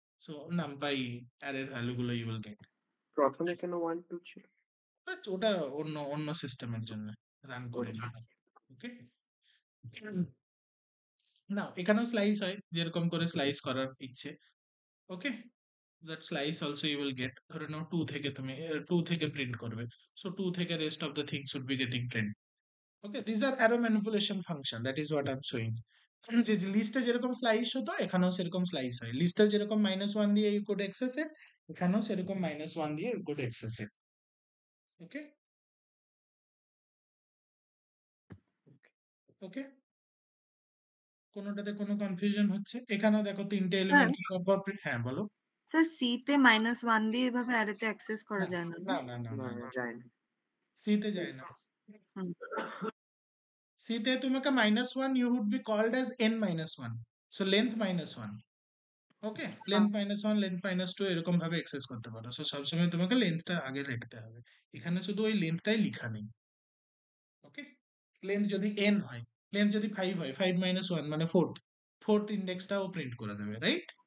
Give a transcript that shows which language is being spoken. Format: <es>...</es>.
<bn>So NumPy অ্যারের ভ্যালুগুলো you will get. প্রথমে কেন 1 2 ছিল? ওটা অন্য অন্য সিস্টেমের জন্য রান করে</bn> <en>Okay.</en> <bn>নিলাম। ওকে, না এখানেও স্লাইস হয় যেরকম করে স্লাইস করার ইচ্ছে।</bn> <en>okay, that slice also you will get,</en> <bn>ধরে নাও 2 থেকে তুমি 2 থেকে প্রিন্ট করবে,</bn> <en>So 2 থেকে rest of the things should be getting print. Okay, these are arrow manipulation function, that is what I'm showing.</en> <bn>যে লিস্টে যেরকম স্লাইস হতো এখানেও সেরকম স্লাইস হয়, লিস্টে যেরকম -1 দিয়ে</bn> <en>you could access it,</en> <bn>এখানেও সেরকম -1 দিয়ে you could access it. ওকে ওকে, কোনোটাতে কোনো কনফিউশন হচ্ছে? এখানেও দেখো তিনটে স্যার এলিমেন্ট পর হ্যাঁ বলো। স্যার সি তে -1 দিয়ে এভাবে অ্যারেতে অ্যাক্সেস করা না যায় না না না না না না, যায় না। সি তে যায় না। হুম।</bn> <en>C</en> <bn>তে তোমাকে</bn> <en>-1 you would be called as n-1, so length -1.</en> <bn>Okay, length -1 length -2 এরকম ভাবে এক্সেস করতে পারো। সো সবসময় তোমাকে লেন্থটা আগে লিখতে হবে, এখানে শুধু ওই লেন্থটাই লেখা নেই। ওকে, লেন্থ যদি n হয়, লেন্থ যদি 5 হয়, 5 - 1 মানে ফোর্থ ইন্ডেক্সটাও প্রিন্ট করে দেবে, রাইট?</bn>